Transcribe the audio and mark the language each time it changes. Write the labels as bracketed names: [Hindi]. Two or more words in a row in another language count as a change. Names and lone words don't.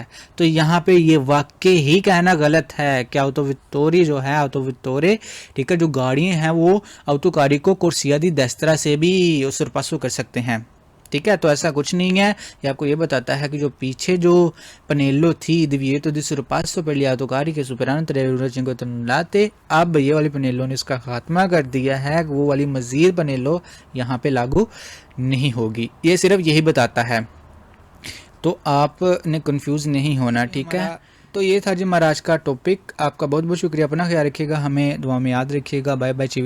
[Hindi] तो यहाँ पे ये वाकई ही कहना गलत है कि ऑटो वित्तोरे जो है ऑटो वित्तोरे, ठीक है, जो गाड़ियाँ हैं वो ऑटोकारी को [Italian] corsia di destra [Hindi] से भी सुरपासो कर सकते हैं। ठीक है, तो ऐसा कुछ नहीं है। ये आपको ये बताता है कि जो पीछे जो पनेलो थी [Italian] divieto di sorpasso per gli autocari che superano [Hindi] 3,5 टन, अब ये वाली पनेलो ने इसका खात्मा कर दिया है, वो वाली मज़ीद पनेलो यहाँ पे लागू नहीं होगी। ये सिर्फ यही बताता है, तो आपने कंफ्यूज नहीं होना। ठीक है, तो ये था जी हमारा आज का टॉपिक। आपका बहुत बहुत शुक्रिया, अपना ख्याल रखिएगा, हमें दुआ में याद रखिएगा।